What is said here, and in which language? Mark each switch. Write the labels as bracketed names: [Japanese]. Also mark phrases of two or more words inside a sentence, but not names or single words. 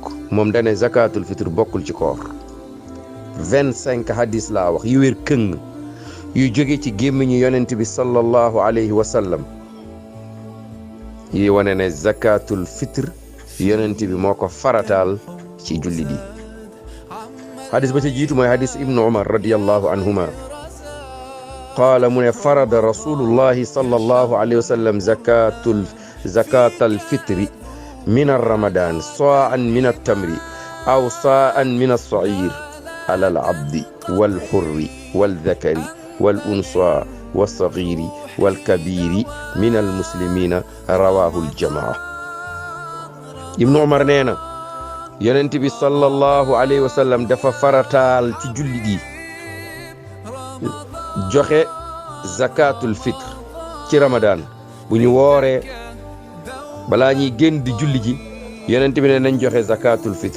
[Wolof] moom dane [Arabic] زكاة الفطر [Wolof] bokkul ci koor. 25 xadiis laa wax yu wér këng yu jóge ci gémmiñu yonent bi [Arabic] صلى الله عليه وسلم [Wolof] yuy wane ne [Arabic] زكاة الفطر [Wolof] yonent bi moo ko farataal ci jullit yi. xadis ba ca jiitu mooy xadis [Arabic] ibnu umar رضي الله عنهما قال [Wolof] mu ne [Arabic] فرض رسول الله صلى الله عليه وسلم زكاة الفطر من رمضان صاعا من التمر أو صاعا من الشعير على العبد والحر والذكر والأنثى والصغير والكبير من المسلمين رواه الجماعة. [Wolof] ibnu umar nee na yonent bi [Arabic] صلى الله عليه وسلم [Wolof] dafa farataal ci julli gi joxe [Arabic] زكاة الفطر [Wolof] ci ramadan. bu ñu wooree balaa ñuy génn di julli ji, yonent bi ne nañ joxe [Arabic] زكاة الفطر.